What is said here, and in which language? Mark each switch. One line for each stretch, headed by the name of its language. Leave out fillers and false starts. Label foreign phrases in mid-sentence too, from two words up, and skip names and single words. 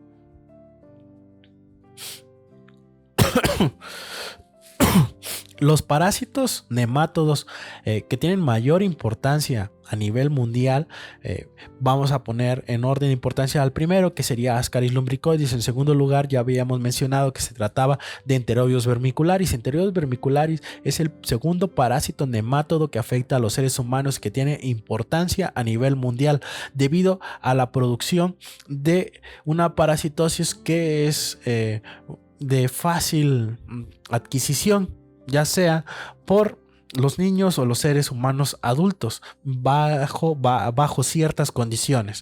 Spanish: Los parásitos nemátodos que tienen mayor importancia a nivel mundial, vamos a poner en orden de importancia al primero, que sería Ascaris lumbricoides. En segundo lugar, ya habíamos mencionado que se trataba de Enterobius vermicularis. Enterobius vermicularis es el segundo parásito nemátodo que afecta a los seres humanos, que tiene importancia a nivel mundial debido a la producción de una parasitosis que es de fácil adquisición, ya sea por los niños o los seres humanos adultos, bajo ciertas condiciones.